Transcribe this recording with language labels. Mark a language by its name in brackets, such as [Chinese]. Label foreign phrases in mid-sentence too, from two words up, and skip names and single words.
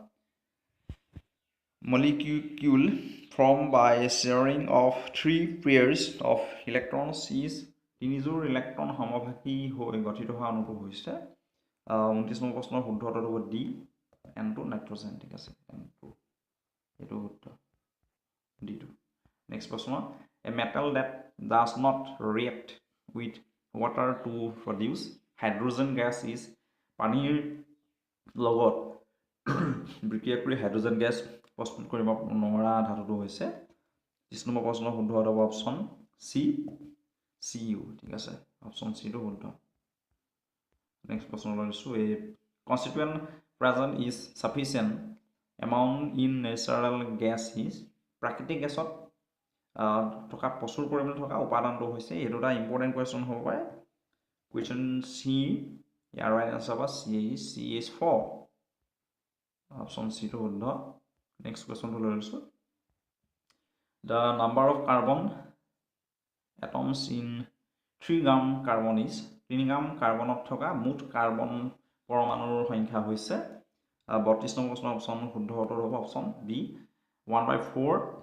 [English] molecule formed by sharing of 3 pairs of electrons is [Assamese] তিনিযোৰ ইলেক্ট্ৰন সমভাগী হৈ গঠিত হোৱা অনুটো হৈছে 29 নম্বৰ প্ৰশ্নৰ শুদ্ধ উত্তৰটো হ'ব ডি N2 নাইট্ৰজেন ঠিক আছে N2 এটো শুদ্ধ ডি টো নেক্সট প্ৰশ্ন [English] a metal that does not react with water to produce hydrogen gas is [Assamese] পানীৰ লগত বিক্ৰিয়া কৰি হাইড্ৰোজেন গেছ প্ৰস্তুত কৰিব নোৱাৰা ধাতুটো হৈছে 30 নম্বৰ প্ৰশ্নৰ শুদ্ধ উত্তৰ হ'ব অপশ্যন সি CU ঠিক আছে অপশ্যন সি টো শুদ্ধ নেক্সট প্ৰশ্ন লৈছো [English] a constituent present is sufficient amount in natural gas is [Assamese] প্ৰাকৃতিক গেছত থকা প্ৰচুৰ পৰিমাণে থকা উপাদানটো হৈছে এটো এটা [English] important question [Assamese] হ'ব পাৰে কোৱেশ্যন সি ইয়াৰ [English] right answer [Assamese] হ'ব CH4 অপশ্যন চি টো শুদ্ধ নেক্সট কুৱেশ্যনটো লৈ লৈছোঁ [English] the number of carbon atoms in 3 gram carbon is [Assamese] 3 গ্ৰাম কাৰ্বনত থকা মুঠ কাৰ্বন পৰমাণুৰ সংখ্যা হৈছে 32 নম্বৰ প্ৰশ্ন অপশ্যন শুদ্ধ উত্তৰ হ'ব অপশ্যন বি 1/4